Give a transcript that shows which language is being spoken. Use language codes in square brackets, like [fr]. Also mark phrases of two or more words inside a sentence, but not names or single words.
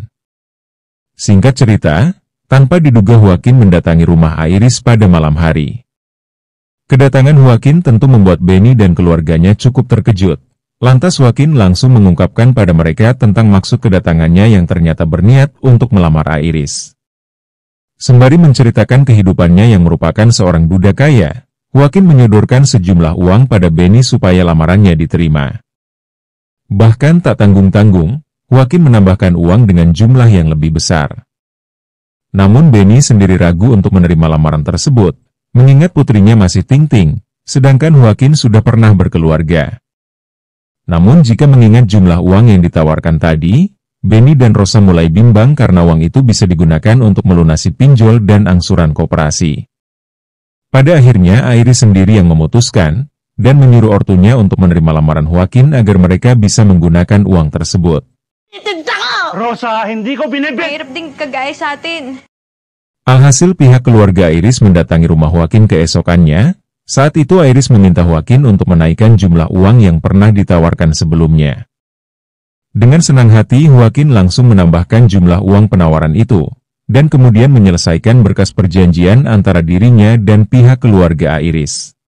[id] Singkat cerita, tanpa diduga Joaquin mendatangi rumah Iris pada malam hari. Kedatangan Joaquin tentu membuat Benny dan keluarganya cukup terkejut. Lantas Joaquin langsung mengungkapkan pada mereka tentang maksud kedatangannya yang ternyata berniat untuk melamar Iris. Sembari menceritakan kehidupannya yang merupakan seorang duda kaya, Joaquin menyodorkan sejumlah uang pada Benny supaya lamarannya diterima. Bahkan tak tanggung-tanggung, Joaquin menambahkan uang dengan jumlah yang lebih besar. Namun Benny sendiri ragu untuk menerima lamaran tersebut, mengingat putrinya masih ting-ting, sedangkan Joaquin sudah pernah berkeluarga. Namun jika mengingat jumlah uang yang ditawarkan tadi, Benny dan Rosa mulai bimbang karena uang itu bisa digunakan untuk melunasi pinjol dan angsuran koperasi. Pada akhirnya Iris sendiri yang memutuskan, dan menyuruh ortunya untuk menerima lamaran Joaquin agar mereka bisa menggunakan uang tersebut. [tl] Rosa, hindi ko binibig! Mahirap din kagaya sa atin. [id] Alhasil pihak keluarga Iris mendatangi rumah Joaquin keesokannya. Saat itu Iris meminta Joaquin untuk menaikkan jumlah uang yang pernah ditawarkan sebelumnya. Dengan senang hati Joaquin langsung menambahkan jumlah uang penawaran itu, dan kemudian menyelesaikan berkas perjanjian antara dirinya dan pihak keluarga Iris.